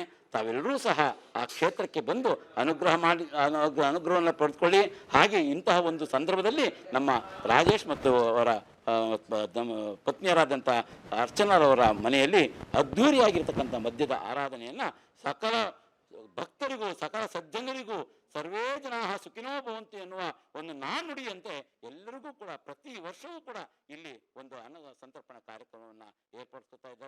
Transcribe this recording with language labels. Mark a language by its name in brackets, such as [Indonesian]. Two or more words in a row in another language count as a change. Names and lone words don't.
[Kannada] ತಾವೆಲ್ಲರೂ ಸಹ ಆ ಕ್ಷೇತ್ರಕ್ಕೆ ಬಂದು ಅನುಗ್ರಹವನ್ನು ಪಡೆದುಕೊಳ್ಳಿ. ಹಾಗೆ ಇಂತಹ ಒಂದು ಸಂದರ್ಭದಲ್ಲಿ ನಮ್ಮ ರಾಜೇಶ್ ಮತ್ತು ಅವರ ಪತ್ನಿಯರಾದಂಥ ಅರ್ಚನಾರವರ ಮನೆಯಲ್ಲಿ ಅದ್ಧೂರಿಯಾಗಿರ್ತಕ್ಕಂಥ ಮದ್ಯದ ಆರಾಧನೆಯನ್ನು ಸಕಲ ಭಕ್ತರಿಗೂ ಸಕಲ ಸಜ್ಜನರಿಗೂ [Sanskrit] ಸರ್ವೇ ಜನಾ ಸುಖಿನೋ ಭವಂತು [Kannada] ಎನ್ನುವ ಒಂದು ನಾನುಡಿಯಂತೆ ಎಲ್ಲರಿಗೂ ಕೂಡ ಪ್ರತಿ ವರ್ಷವೂ ಕೂಡ ಇಲ್ಲಿ ಒಂದು ಅನ್ನ ಸಂತರ್ಪಣಾ ಕಾರ್ಯಕ್ರಮವನ್ನು ಏರ್ಪಡಿಸ್ತಾ ಇದ್ದಾರೆ.